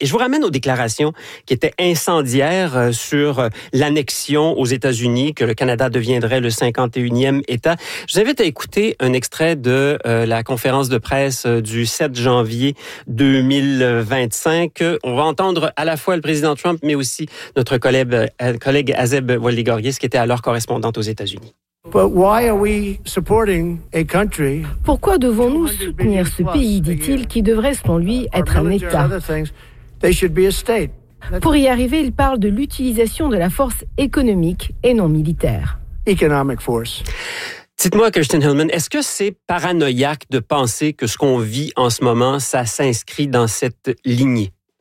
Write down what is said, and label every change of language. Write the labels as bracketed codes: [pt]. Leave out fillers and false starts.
[fr] Et je vous ramène aux déclarations qui étaient incendiaires sur l'annexion aux États-Unis, que le Canada deviendrait le 51e État. Je vous invite à écouter un extrait de la conférence de presse du 7 janvier 2025. On va entendre à la fois le président Trump, mais aussi notre collègue Azeb Waligorgis, qui était alors correspondante aux États-Unis. [en] But why are we supporting a country? [fr] Pourquoi devons-nous soutenir ce pays, dit-il, qui devrait, selon lui, être un État? [en] They should be a state. [fr] Pour y arriver, il parle de l'utilisation de la force économique et non militaire. [en] Economic force. [fr] Dites-moi, Kirsten Hillman, est-ce que c'est paranoïaque de penser que ce qu'on vit en ce moment, ça s'inscrit dans cette lignée?